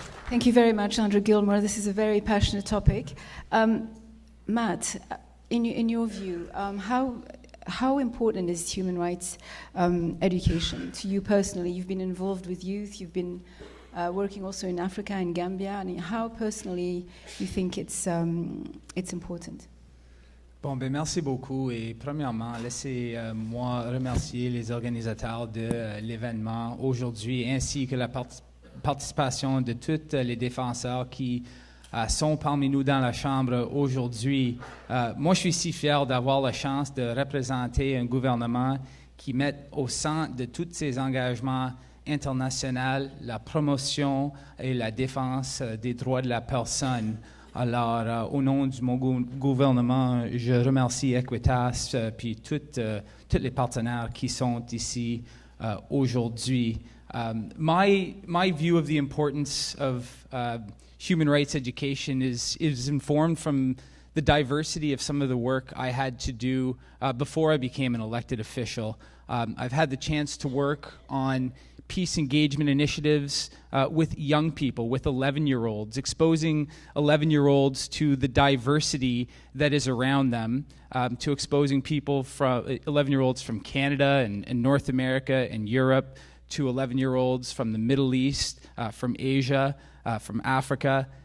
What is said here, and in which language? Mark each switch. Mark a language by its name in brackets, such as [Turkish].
[English] Thank you very much, Andrew Gilmore. This is a very passionate topic. Matt, in your view, how important is human rights education to you personally? You've been involved with youth. You've been working also in Africa and Gambia. And how personally you think it's important? [French] Bon, ben merci beaucoup. Et premièrement, laissez-moi remercier les organisateurs de l'événement aujourd'hui, ainsi que la participation de tous les défenseurs qui sont parmi nous dans la Chambre aujourd'hui. Moi, je suis si fier d'avoir la chance de représenter un gouvernement qui met au centre de tous ses engagements internationaux la promotion et la défense des droits de la personne. Alors, au nom de mon gouvernement, je remercie Equitas puis tous les partenaires qui sont ici aujourd'hui. [English] My view of the importance of human rights education is informed from the diversity of some of the work I had to do before I became an elected official. I've had the chance to work on peace engagement initiatives with young people, with 11-year-olds, exposing 11-year-olds to the diversity that is around them, to exposing people from 11-year-olds from Canada and North America and Europe, to 11-year-olds from the Middle East, from Asia, from Africa.